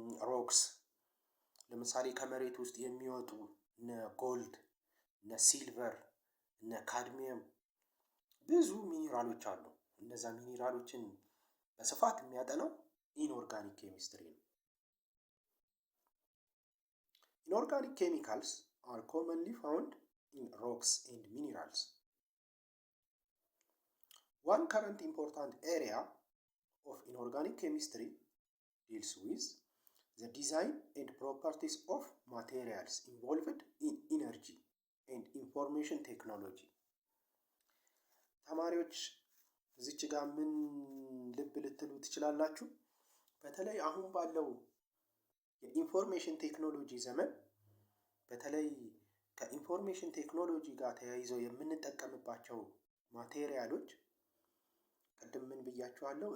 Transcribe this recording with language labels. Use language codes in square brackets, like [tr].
[am] ሮክስ፣ ለምሳሌ ከመሬት ውስጥ የሚወጡ እነ ጎልድ፣ እነ ሲልቨር፣ እነ ካድሚየም ብዙ ሚኒራሎች አሉ። እነዛ ሚኒራሎችን በስፋት የሚያጠናው ኢንኦርጋኒክ ኬሚስትሪ ነው። [en] Inorganic chemicals are commonly found in rocks and minerals. One current important area of inorganic chemistry deals with the design and properties of materials involved in energy and information technology. [am] ተማሪዎች እዚች ጋር ምን ልብ ልትሉ ትችላላችሁ? በተለይ አሁን ባለው የኢንፎርሜሽን ቴክኖሎጂ ዘመን በተለይ ከኢንፎርሜሽን ቴክኖሎጂ ጋር ተያይዘው የምንጠቀምባቸው ማቴሪያሎች ቅድም ምን ብያችኋለሁ?